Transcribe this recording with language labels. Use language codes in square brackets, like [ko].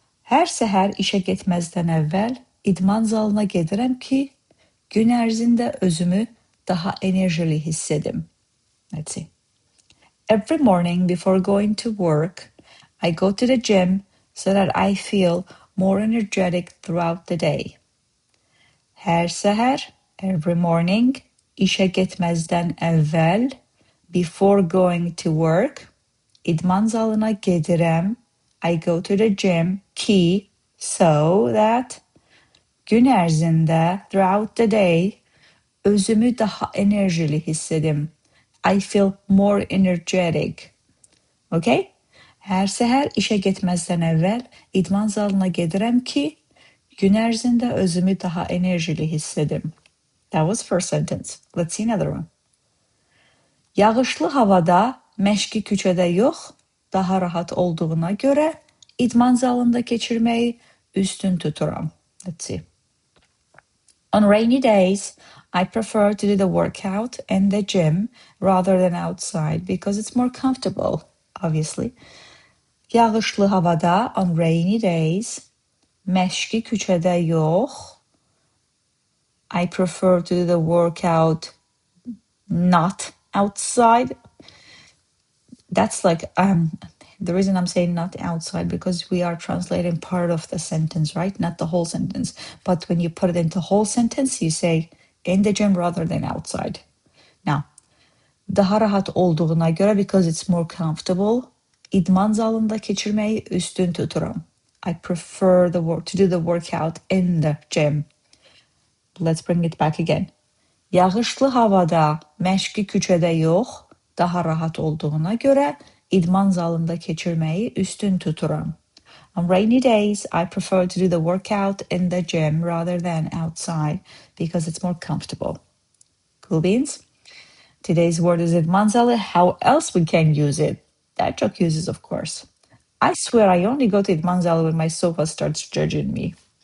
[az] Hər səhər işə getməzdən əvvəl İdman zalına gedirəm ki, gün ərzində özümü daha enerjili hiss edim. [en] Let's see. Every morning before going to work, I go to the gym so that I feel more energetic throughout the day. [az] Hər səhər, [en] every morning, [az] işə getməzdən əvvəl, [en] before going to work, [az] İdman zalına gedirəm, [en] I go to the gym [az] ki, [en] so that, [az] gün ərzində, [en] throughout the day, [az] özümü daha enerjili hiss edim. [en] I feel more energetic. Okay? [az] Hər səhər işə getməzdən əvvəl idman zalına gedirəm ki, gün ərzində özümü daha enerjili hiss edim. [en] That was first sentence. Let's see another one. [az] Yağışlı havada məşqi küçədə yox, daha rahat olduğuna görə idman zalında keçirməyi üstün tuturam. [en] Let's see. On rainy days, I prefer to do the workout in the gym rather than outside because it's more comfortable, obviously. [az] Yağışlı havada, [en] on rainy days, [az] məşqi küçədə yox, [en] I prefer to do the workout not outside. That's like, the reason I'm saying not outside, because we are translating part of the sentence, right? Not the whole sentence. But when you put it into whole sentence, you say in the gym rather than outside. Now, [az] daha rahat olduğuna görə, [en] because it's more comfortable, [az] İdman zalında keçirməyi üstün tuturam. [en] I prefer to do the workout in the gym. Let's bring it back again. [az] Yağışlı havada, məşqi küçədə yox, daha rahat olduğuna görə İdman zalında keçirməyi üstün tuturam. [en] On rainy days, I prefer to do the workout in the gym rather than outside because it's more comfortable. Cool beans? Today's word is İDMAN ZALI. How else we can use it? That joke uses, of course. I swear I only go to İDMAN ZALI when my sofa starts judging me.